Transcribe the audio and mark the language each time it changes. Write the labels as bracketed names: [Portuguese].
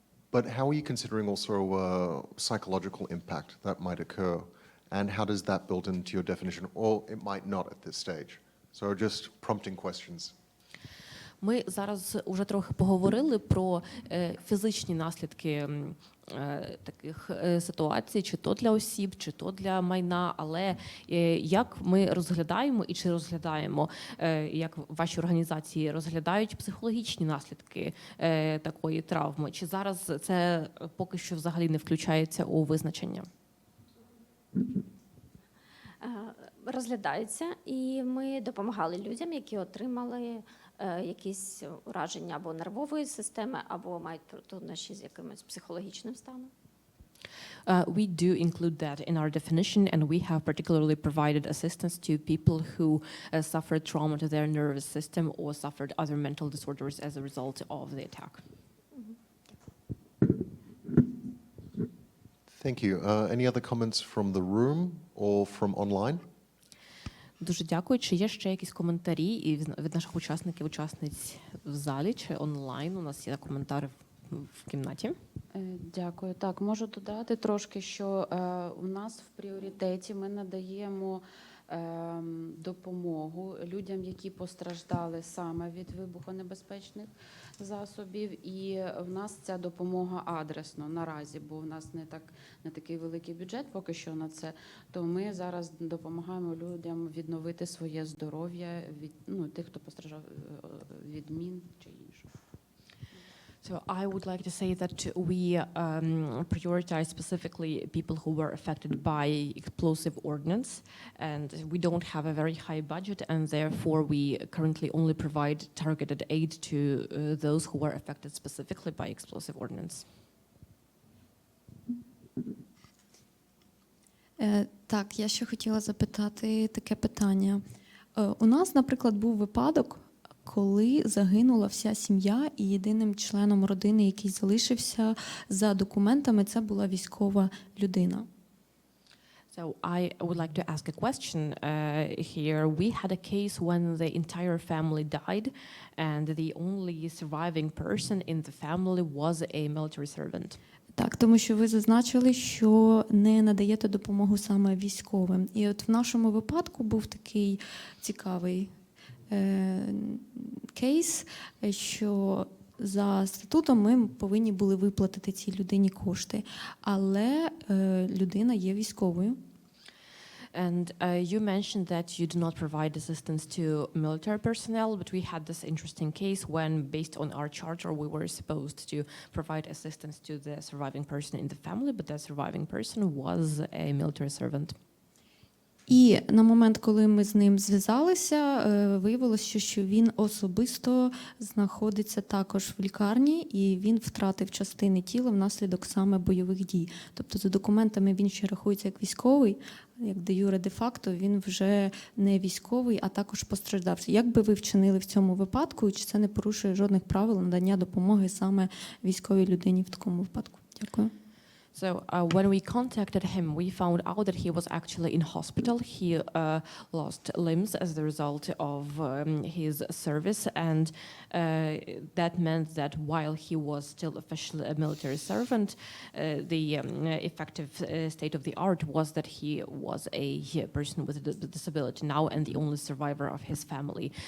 [English] But how are you considering also psychological impact that might occur? And how does that build into your definition? Or it might not at this stage. So just prompting questions. [Ukrainian] Ми зараз уже трохи поговорили про фізичні наслідки таких ситуацій, чи то для осіб, чи то для майна, але як ми розглядаємо і чи розглядаємо, як ваші організації розглядають психологічні наслідки такої травми, чи зараз це поки що взагалі не включається у визначення? Розглядається, і ми допомагали людям, які отримали якісь ураження або нервової системи, або мають труднощі з якимось психологічним станом. [English] We do include that in our definition, and we have particularly provided assistance to people who suffered trauma to their nervous system or suffered other mental disorders as a result of the attack. Thank you. Any other comments from the room or from online? [Ukrainian] Дуже дякую. Чи є ще якісь коментарі від наших учасників, учасниць в залі чи онлайн? У нас є коментари в кімнаті. Дякую. Так, можу додати трошки, що у нас в пріоритеті ми надаємо допомогу людям, які постраждали саме від вибухонебезпечних засобів. І в нас ця допомога адресно наразі, бо в нас не такий великий бюджет поки що на це. То ми зараз допомагаємо людям відновити своє здоров'я від тих, хто постраждав від мін чи іншого. [English] So I would like to say that we prioritize specifically people who were affected by explosive ordnance, and we don't have a very high budget, and therefore we currently only provide targeted aid to those who were affected specifically by explosive ordnance. [Ukrainian] Так, я ще хотіла запитати таке питання. У нас, наприклад, був випадок, коли загинула вся сім'я, і єдиним членом родини, який залишився за документами, це була військова людина. [English] So I would like to ask a question here. We had a case when the entire family died, and the only surviving person in the family was a military servant. [Ukrainian] Так, тому що ви зазначили, що не надаєте допомогу саме військовим. І от в нашому випадку був такий цікавий кейс, що за статутом ми повинні були виплатити цій людині кошти, але людина є військовою. [English] And you mentioned that you do not provide assistance to military personnel, but we had this interesting case when, based on our charter, we were supposed to provide assistance to the surviving person in the family, but that surviving person was a military servant. [Ukrainian] І на момент, коли ми з ним зв'язалися, виявилося, що він особисто знаходиться також в лікарні, і він втратив частини тіла внаслідок саме бойових дій. Тобто за документами він ще рахується як військовий, як де юре де-факто він вже не військовий, а також постраждавший. Як би ви вчинили в цьому випадку, чи це не порушує жодних правил надання допомоги саме військовій людині в такому випадку? Дякую. [English] So when we contacted him, we found out that he was actually in hospital. He lost limbs as the result of his service, and that meant that while he was still officially a military servant, the effective state of the art was that he was a person with a disability now and the only survivor of his family.